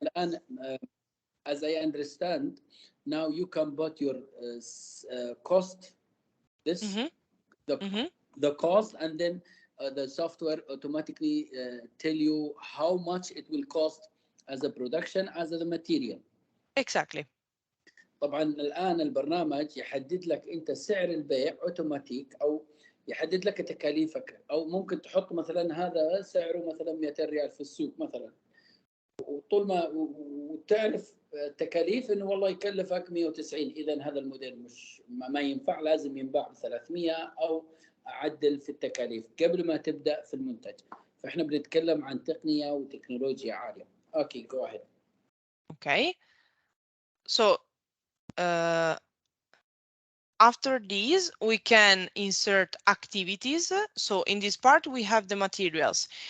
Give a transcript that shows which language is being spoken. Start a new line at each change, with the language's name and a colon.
English: And as I understand, now you can put your cost. This the cost, and then the software automatically tell you how much it will cost as a production, as a material. Exactly.
Arabic: طبعا الآن البرنامج يحدد لك أنت سعر البيع أوتوماتيك، أو يحدد لك تكاليفك، أو ممكن تحط مثلا هذا سعره مثلا 200 ريال في السوق مثلا، وطول ما وتعرف تكاليف انه والله يكلفك 190، اذا هذا الموديل مش ما ينفع، لازم ينباع ب 300 او اعدل في التكاليف قبل ما تبدا في المنتج. فاحنا بنتكلم عن تقنيه وتكنولوجيا عاليه.
English: Okay, go ahead. Okay, so after these we can insert activities. So in this part we have the materials.